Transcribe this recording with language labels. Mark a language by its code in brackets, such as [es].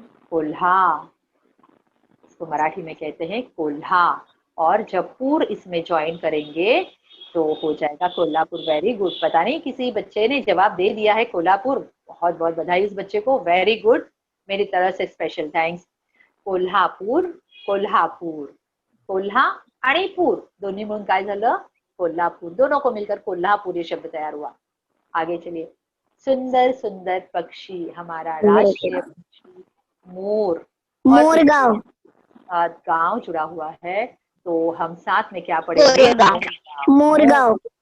[hi] कोल्हा, इसको मराठी में कहते हैं कोल्हा, और जब पूर इसमें ज्वाइन करेंगे तो हो जाएगा कोल्हापुर। Very good. पता नहीं किसी बच्चे ने जवाब दे दिया है कोल्हापुर, बहुत बहुत बधाई उस बच्चे को, वेरी गुड, मेरी तरफ से स्पेशल थैंक्स। [mr] कोल्हापूर, कोल्हापूर, कोल्हा आणि पूर दोन्ही मिळून काय झालं? कोल्हापूर। [hi] दोनों को मिलकर कोल्हापुर ये शब्द तैयार हुआ। आगे चलिए। सुंदर सुंदर पक्षी, हमारा राष्ट्रीय पक्षी मोर, मोर गांव। गांव जुड़ा हुआ है, तो हम साथ में क्या पढ़ेंगे? मोरगांव।